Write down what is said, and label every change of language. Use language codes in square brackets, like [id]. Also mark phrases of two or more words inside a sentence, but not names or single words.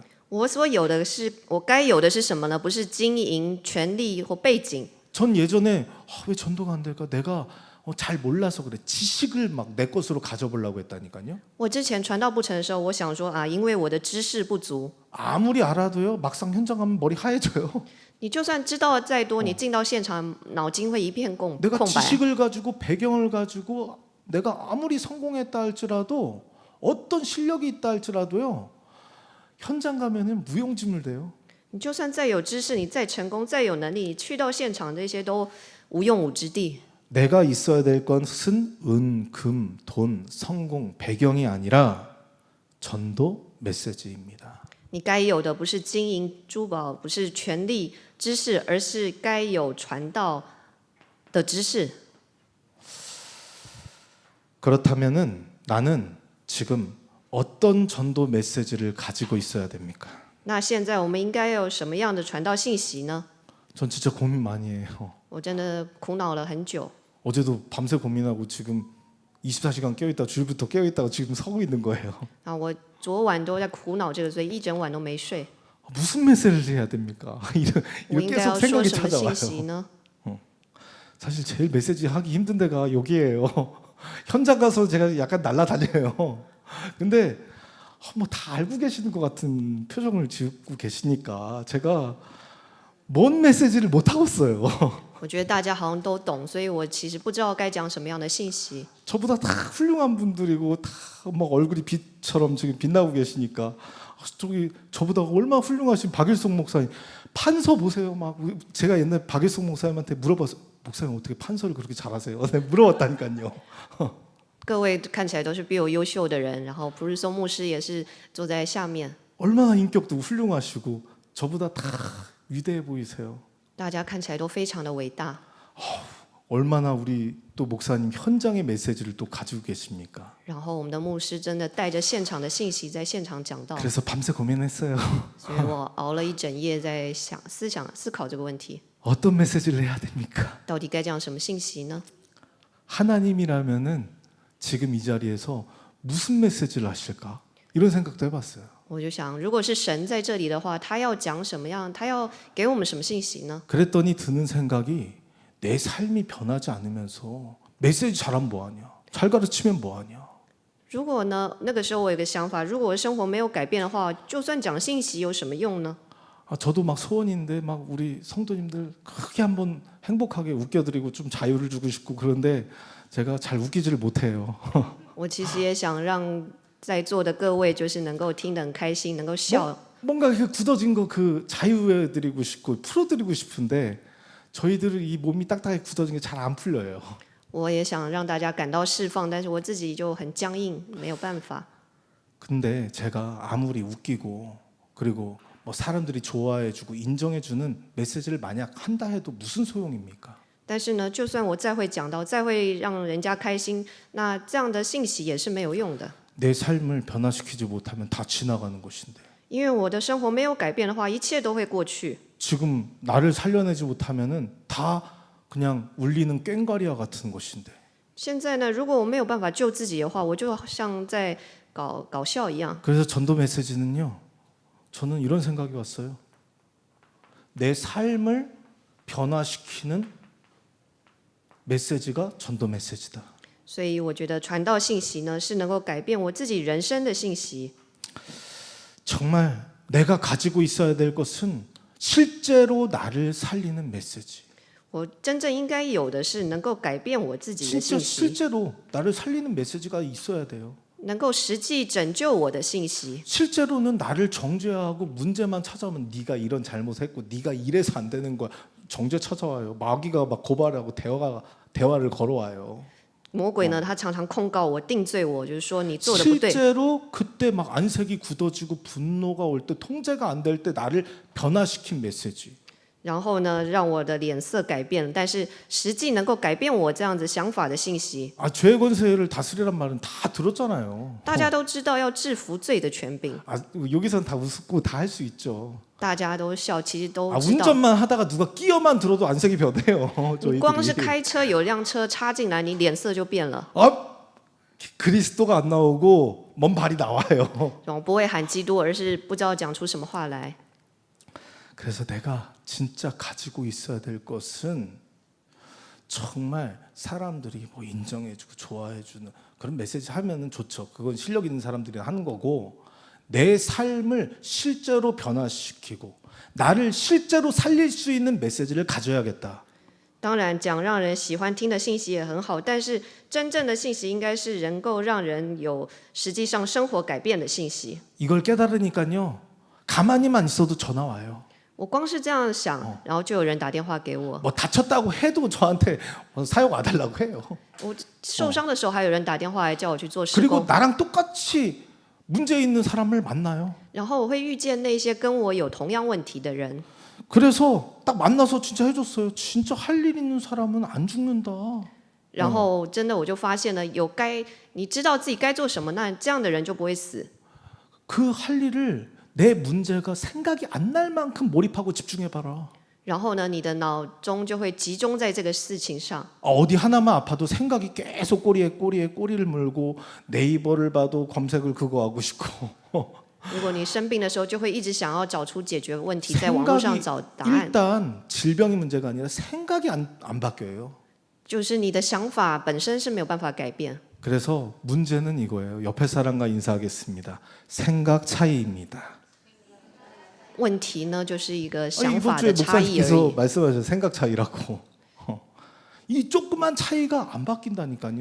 [zh] 我所有的是，我该有的是什么呢？不是金银、权力或背景。 [ko] 전 예전에 왜 전도가 안 될까? 내가 잘 몰라서 그래. 지식을 막 내 것으로 가져보려고 했다니까요. [zh] 我之前传道不成的时候，我想说啊，因为我的知识不足， [ko] 아무리 알아도요. 막상 현장 가면 머리 하얘져요. [zh] 你就算知道再多，你进到现场，脑筋会一片空 [ko] 내가 [zh] 白。 [ko] 지식을 가지고 배경을 가지고 내가 아무리 성공했다 할지라도 어떤 실력이 있다 할지라도요. 현장 가면은 무용지물 돼요. [zh] 你就算再有知识，你再成功，再有能力，你去到现场，这些都无用武之地。 [ko] 내가 있어야 될 것은 은, 금, 돈, 성공, 배경이 아니라 전도 메시지입니다. [zh] 你该有的不是金银珠宝，不是权力、知识，而是该有传道的知识。 [ko] 그렇다면은 나는 지금 어떤 전도 메시지를 가지고 있어야 됩니까? [zh] 那现在我们应该有什么样的传道信息呢？ [ko] 전 진짜 고민 많이 해요. [zh] 我真的苦恼了很久。 [ko] 어제도 밤새 고민하고 지금 24시간 깨어있다 주일부터 깨어있다가 지금 서고 있는 거예요. [zh] 啊，我昨晚都在苦恼这个，所以一整晚都没睡。 [ko] 무슨 메시지를 해야 됩니까? [zh] 我 [ko] 이런 [zh] 应该 [ko] 계속 [zh] 要说 [ko] 생각이 [zh] 什么信 [ko] 찾아와요. [zh] 息呢？ [ko] 사실 제일 메시지 하기 힘든 데가 여기예요. 현장 가서 제가 약간 날라다녀요. 근데 뭐 다 알고 계시는 것 같은 표정을 짓고 계시니까 제가 뭔 메시지를 못 하겠어요. [zh] 我觉得大家好像都懂，所以我其实不知道该讲什么样的信息。 [ko] 저보다 다 훌륭한 분들이고 다 막 얼굴이 빛처럼 지금 빛나고 계시니까 저기 저보다 얼마나 훌륭하신 박일송 목사님 판서 보세요. 막 제가 옛날 박일송 목사님한테 물어봤어요. 목사님 어떻게 판서를 그렇게 잘하세요? 네, 물어봤다니까요. [zh] 各位看起来都是比我优秀的人，然后普日松牧师也是坐在下面， [ko] 얼마나 인격도 훌륭하시고 저보다 다 위대해 보이세요. [zh] 大家看起来都非常的伟大。 [ko] 얼마나 우리 또 목사님 현장의 메시지를 또 가지고 계십니까? [zh] 然后我们的牧师真的带着现场的信息在现场讲道， [ko] 그래서 밤새 고민했어요. [zh] 所以我熬了一整夜在思考这个问题， [ko] 어떤 메시지를 해야 됩니까? [zh] 到底该讲什么信息呢？ [ko] 하나님이라면은 지금 이 자리에서 무슨 메시지를 하실까? 이런 생각도 해봤어요. [zh] 我就想，如果是神在这里的话，他要讲什么样？他要给我们什么信息呢？ [ko] 그랬더니 드는 생각이 내 삶이 변하지 않으면서 메시지 잘하면 뭐하냐? 잘 가르치면 뭐하냐? [zh] 如果呢，那个时候我有个想法，如果我的生活没有改变的话，就算讲信息有什么用呢？ [ko] 저도 막 소원인데 막 우리 성도님들 크게 한번 행복하게 웃겨드리고 좀 자유를 주고 싶고 그런데 제가 잘 웃기지를 못해요. [zh] 我其实也想让在座的各位就是能够听得很开心，能够笑。 [ko] 뭔가 그 굳어진 거 그 자유해드리고 싶고 풀어드리고 싶은데 저희들은 이 몸이 딱딱하게 굳어진 게 잘 안 풀려요. [zh] 我也想让大家感到释放，但是我自己就很僵硬，没有办法。 [ko] 근데 제가 아무리 웃기고 그리고 뭐 사람들이 좋아해주고 인정해주는 메시지를 만약 한다 해도 무슨 소용입니까? [zh] 但是呢，就算我再会讲到，再会让人家开心，那这样的信息也是没有用的。 [ko] 내 삶을 변화시키지 못하면 다 지나가는 것인데 [zh] 因为我的生活没有改变的话，一切都会过去。 [ko] 지금 나를 살려내지 못하면은 다 그냥 울리는 꽹과리와 같은 것인데 [zh] 现在呢，如果我没有办法救自己的话，我就像在搞笑一样。 [ko] 그래서 전도 메시지는요 저는 이런 생각이 왔어요. 내 삶을 변화시키는 메시지가 전도 메시지다. [zh] 所以我觉得传道信息呢，是能够改变我自己人生的信息。 [ko] 정말 내가 가지고 있어야 될 것은 실제로 나를 살리는 메시지. [zh] 我真正应该有的是能够改变我自己的 [ko] 진짜 [zh] 信息， [ko] 실제로 나를 살리는 메시지가 있어야 돼요. [zh] 能够实际拯救我的信息。 [ko] 실제로는 나를 정죄하고 문제만 찾아오면 네가 이런 잘못했고 네가 이래서 안 되는 거야. 정죄 찾아와요. 마귀가 막 고발하고 대화를 걸어와요. [zh] 魔鬼呢，他常常控告我、定罪我，就是说你做的不对。 [ko] 실제로 그때 막 안색이 굳어지고 분노가 올 때 통제가 안 될 때 나를 변화시킨 메시지. [zh] 然后呢，让我的脸色改变了，但是实际能够改变我这样子想法的信息， [ko] 아, 죄의 권세를 다스리란 말은 다 들었잖아요. [zh] 大家都知道要制服罪的权柄， [ko] 아, 여기서는 다 웃고 다 할 수 있죠. [zh] 大家都笑，其实都 아, 知道。 [ko] 운전만 하다가 누가 끼어만 들어도 안색이 변해요. [zh] 你光是 [ko] 저희들이. [zh] 开车有辆车插进来，你脸色就变了， [ko] 아, 그리스도가 안 나오고 먼 발이 나와요. [zh] 然后不会喊基督，而是不知道讲出什么话来。 [ko] 그래서 내가 진짜 가지고 있어야 될 것은 정말 사람들이 뭐 인정해주고 좋아해주는 그런 메시지 하면은 좋죠. 그건 실력 있는 사람들이 하는 거고 내 삶을 실제로 변화시키고 나를 실제로 살릴 수 있는 메시지를 가져야겠다. [zh] 当然，讲让人喜欢听的信息也很好，但是真正的信息应该是能够让人有实际上生活改变的信息。 [ko] 이걸 깨달으니까요. 가만히만 있어도 전화 와요. [zh] 我光是这样想，然后就有人打电话给我。 [ko] 뭐 다쳤다고 해도 저한테 사역 와달라고 해요. [zh] 我受伤的时候，还有人打电话来叫我去做施 [ko] 그리고 [zh] 工， [ko] 나랑 똑같이 문제 있는 사람을 만나요. [zh] 然后我会遇见那些跟我有同样问题的人， [ko] 그래서 딱 만나서 진짜 해줬어요. 진짜 할 일 있는 사람은 안 죽는다. [zh] 然后真的我就发现了，你知道自己该做什么，那这样的人就不会死。 [ko] 그 할 일을 내 문제가 생각이 안 날 만큼 몰입하고 집중해봐라. [zh] 然后呢，你的脑中就会集中在这个事情上。 [ko] 어디 하나만 아파도 생각이 계속 꼬리를 물고 네이버를 봐도 검색을 그거 하고 싶고 [zh] 如果你生病的时候，就会一直想要找出解决问题，在网络上 [ko] 생각이 [zh] 找答案。 [ko] 일단 질병이 문제가 아니라 생각이 안 바뀌어요. [zh] 就是你的想法本身是没有办法改变。 [ko] 그래서 문제는 이거예요. 옆에 사람과 인사하겠습니다. 생각 차이입니다. [zh] 问题呢，就是一个想 [ko] 이번 [zh] 法 [ko] 주에 [zh] 的差异而 [ko] 목사님께서 [zh] 已。 [ko] 말씀하신 생각 차이라고. 이 조그만 차이가 안 바뀐다니까요.